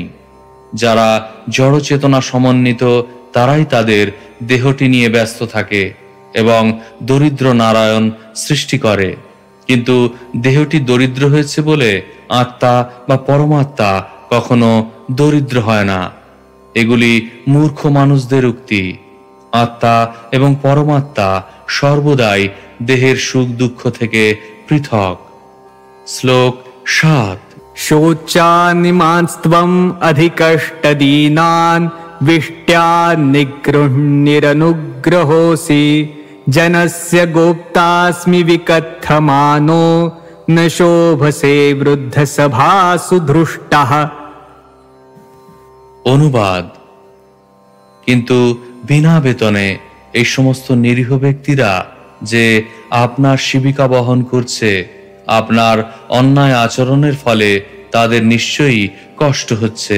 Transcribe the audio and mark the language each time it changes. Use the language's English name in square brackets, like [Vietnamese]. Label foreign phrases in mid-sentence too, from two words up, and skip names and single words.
[Bangla] যারা জড়চেতনা সমন্বিত তারাই তাদের দেহটি নিয়ে ব্যস্ত থাকে এবং দরিদ্র নারায়ণ সৃষ্টি করে, কিন্তু দেহটি দরিদ্র হয়েছে বলে আত্মা বা পরমাত্মা কখনো দরিদ্র হয় না। এগুলি মূর্খ মানুষদের উক্তি। আত্মা এবং পরমাত্মা সর্বদাই দেহের সুখ দুঃখ থেকে পৃথক। শ্লোক ৭। [Sanskrit] शोचानिमांस्त्वम् अधिकष्टदीनान् विष्ट्या निगृह्णिरनुग्रहोऽसि जनस्य गोप्तास्मि विकथमानो न शोभसे वृद्धसभासु धृष्टः। [Bangla] অনুবাদ: কিন্তু বিনা বেতনে এই সমস্ত নিরীহ ব্যক্তিরা যে আপনার শিবিকা বহন করছে, আপনার অন্যায় আচরণের ফলে তাদের নিশ্চয়ই কষ্ট হচ্ছে।